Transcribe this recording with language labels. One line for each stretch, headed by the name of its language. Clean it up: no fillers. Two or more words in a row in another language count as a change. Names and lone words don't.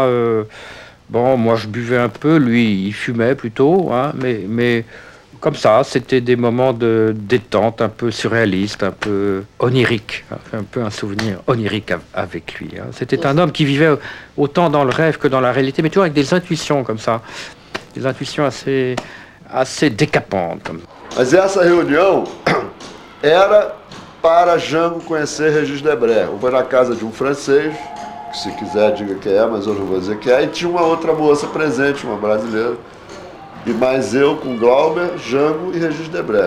French: Bon, moi je buvais un peu, lui il fumait plutôt, hein, mais comme ça, c'était des moments de détente un peu surréaliste, un peu onirique, hein, un peu un souvenir onirique avec lui. Hein. C'était un homme qui vivait autant dans le rêve que dans la réalité, mais toujours avec des intuitions comme ça, des intuitions assez décapantes. Comme ça.
Portuguese: Mas essa reunião era para Jango conhecer Regis Debray. Foi na casa de francês, que se quiser diga que é, mas eu não vou dizer que é, e tinha uma outra moça presente, uma brasileira. E mais eu com Glauber, Jango e Regis Debray.